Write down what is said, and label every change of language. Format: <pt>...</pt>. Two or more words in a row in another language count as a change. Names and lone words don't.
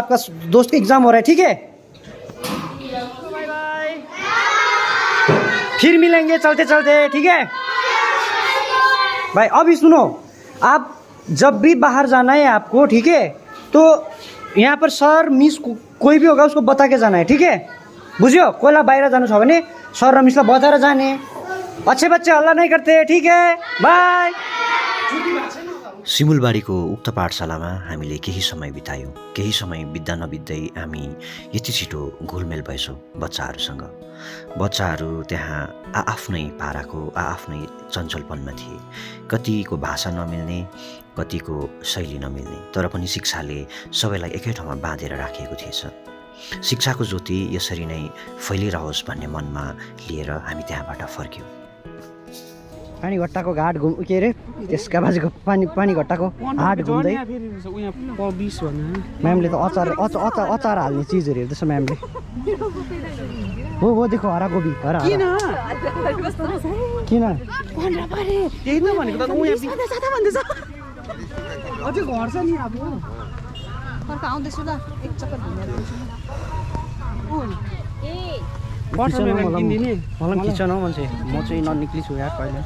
<hi>आपका दोस्त का एग्जाम हो रहा है, ठीक है। फिर मिलेंगे चलते चलते, ठीक है भाई। अभी सुनो, आप जब भी बाहर जाना है आपको, ठीक है, तो यहाँ पर सर मिस कोई भी होगा उसको बता के जाना है, ठीक है।</hi> <ne>बुझ्यो? कोहीलाई बाहिर जानु छ भने सर र मिसलाई बताएर जाने।</ne> <hi>अच्छे बच्चे हल्ला नहीं करते, ठीक है। बाय।</hi> <ne>सिमुलबारीको उक्त पाठशालामा हामीले केही समय बितायौँ। केही समय बित्दा नबित्दै हामी यति छिटो घुलमेल भएछौँ बच्चाहरूसँग। बच्चाहरू त्यहाँ आफ्नै पाराको आफ्नै चञ्चलपनमा थिए। कतिको भाषा नमिल्ने, कतिको शैली नमिल्ने, तर पनि शिक्षाले सबैलाई एकै ठाउँमा बाँधेर राखिएको थिएछ। शिक्षाको ज्योति यसरी नै फैलिरहोस् भन्ने मनमा लिएर हामी त्यहाँबाट फर्क्यौँ। पानी घट्टाको घाट के अरे त्यसका बाजुको पानी घट्टाको हाट घुम्दै म्यामले त अचार हाल्ने चिजहरू हेर्दैछ म्यामले।</ne> <hi>हो देखो हरा गोबी।</hi> <ne>किन मलाई खिच्छ न मान्छे, म चाहिँ ननिक्ली छु यार कहिले।</ne>